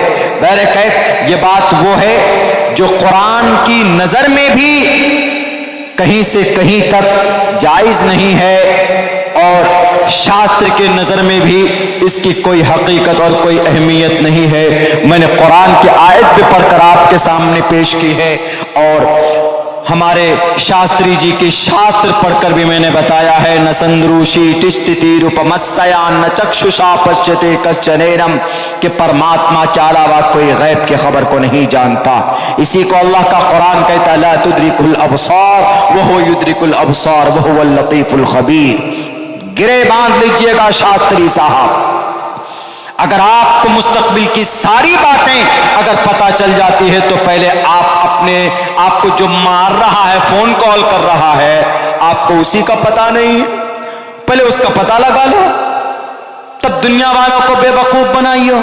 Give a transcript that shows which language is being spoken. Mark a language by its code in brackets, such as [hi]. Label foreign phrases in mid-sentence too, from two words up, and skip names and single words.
[ur] بہرکیف یہ بات وہ ہے جو قرآن کی نظر میں بھی کہیں سے کہیں تک جائز نہیں ہے، اور شاستر کے نظر میں بھی اس کی کوئی حقیقت اور کوئی اہمیت نہیں ہے۔ میں نے قرآن کی آیت بھی پڑھ کر آپ کے سامنے پیش کی ہے، اور ہمارے شاستری جی کی شاستر پڑھ کر بھی میں نے بتایا ہے، [sa] न संदृशे तिष्ठति रूपमस्य न चक्षुषा पश्यति कश्चनैनम्, [ur] کہ پرماتما کے علاوہ کوئی غیب کی خبر کو نہیں جانتا۔ اسی کو اللہ کا قرآن کہتا ہے [ar] لا تدرک الابصار وہو یدرک الابصار وہو اللطیف الخبیر۔ [ur] گرے باندھ لیجئے گا شاستری صاحب، اگر آپ کو مستقبل کی ساری باتیں اگر پتہ چل جاتی ہے تو پہلے آپ کو جو مار رہا ہے، فون کال کر رہا ہے، آپ کو اسی کا پتہ نہیں ہے، پہلے اس کا پتہ لگا لو، تب دنیا والوں کو بے وقوف بنائیو۔